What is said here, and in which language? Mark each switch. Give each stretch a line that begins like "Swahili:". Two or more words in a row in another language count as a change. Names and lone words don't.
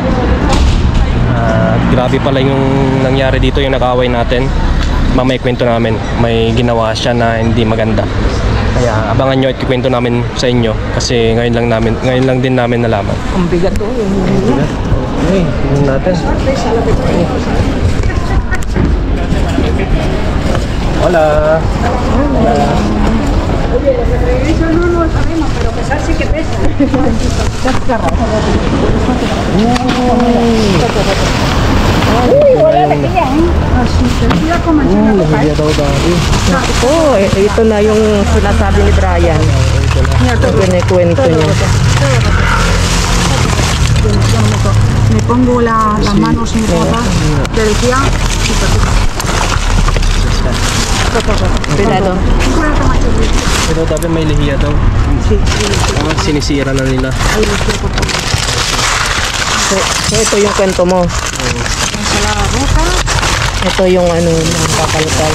Filipino: Grabe pala yung nangyari dito, yung nakaaway natin. Mamaya kwento namin, may ginawa siya na hindi maganda. Kaya abangan nyo at ikwento namin sa inyo kasi ngayon lang din namin nalaman. Ang bigat to. Bigat. Okay, tingnan natin.
Spanish: Hola. Hola. No sabemos, pero pesar sí que pesa.
Filipino: Uy, wala na kaya
Spanish: Mira cómo
Filipino: Oh, ito na yung sinasabi ni Brian. Ito na yung kwento niya.
Spanish: Me pongo las manos en ropa, te decía.
Filipino: Pinado. Pero dapat may lihiya daw. Sinisira na nila. So ito yung kwento mo. Ito yung mga kakalkal.